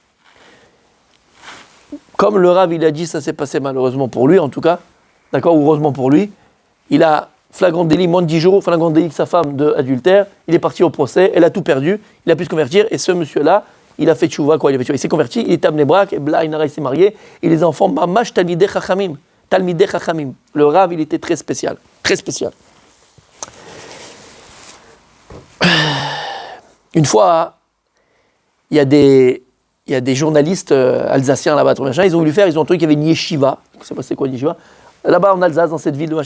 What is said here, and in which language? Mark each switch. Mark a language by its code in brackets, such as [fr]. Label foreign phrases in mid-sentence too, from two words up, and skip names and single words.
[fr] Comme le Rav, il a dit, ça s'est passé malheureusement pour lui, en tout cas, d'accord, ou heureusement pour lui, il a flagrant délit, moins de 10 jours, flagrant délit que sa femme de adultère, il est parti au procès, elle a tout perdu, il a pu se convertir, et ce monsieur-là, il a fait tchouva, quoi, il s'est converti, il est amené brak, et bla, il s'est marié, et les enfants, [he] ממש תלמידי חכמים. [fr] Le Rav, il était très spécial, très spécial. Une fois, il y a des journalistes alsaciens là-bas, ils ont voulu faire, ils ont trouvé qu'il y avait une yeshiva, je ne sais pas c'est quoi une yeshiva, là-bas en Alsace, dans cette ville de machin.